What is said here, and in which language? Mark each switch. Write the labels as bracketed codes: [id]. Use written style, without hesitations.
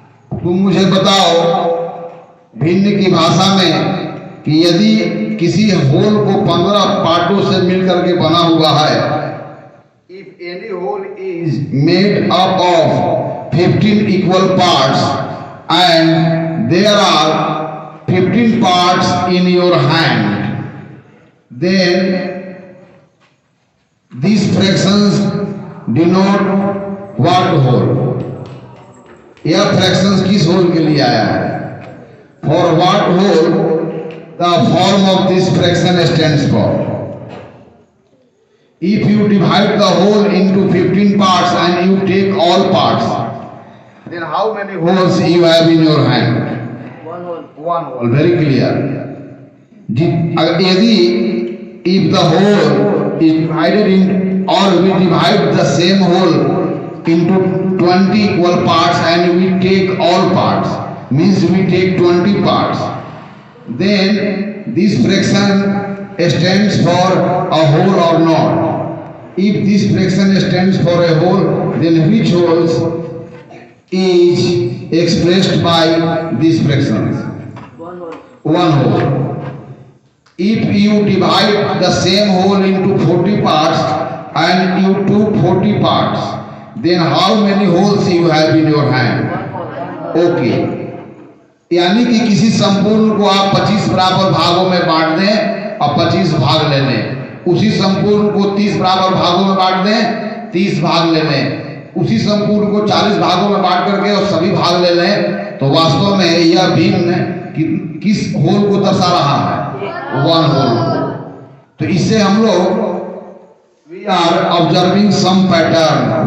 [hi] तुम मुझे बताओ भिन्न की भाषा में कि यदि किसी होल को 15 पार्टों से मिलकर के बना हुआ है, [en] If any whole is made up of 15 equal parts and there are 15 parts in your hand, then these fractions denote what whole? [hi] यह fractions किस whole के लिए आया है? [en] For what whole the form of this fraction stands for? If you divide the whole into 15 parts and you take all parts, then how many holes you have in your hand? One hole. Very clear. यदि if the whole is divided in, or we divide the same whole into 20 equal parts and we take all parts, means we take 20 parts, then this fraction stands for a whole or not? If this fraction stands for a whole, then which wholes is expressed by these fractions? One whole. If you divide the same whole into 40 parts and you took 40 parts, then how many holes you have in your hand? Okay. [hi] यानी कि किसी संपूर्ण को आप 25 बराबर भागों में बांट दें और 25 भाग ले लें, उसी संपूर्ण को 30 बराबर भागों में बांट दें, 30 भाग ले लें, उसी संपूर्ण को 40 भागों में बांट करके और सभी भाग ले लें, तो वास्तव में यह भिन्न किस होल को दर्शा रहा है? [en] One whole. [hi] तो इससे हम लोग [en] we are observing some pattern.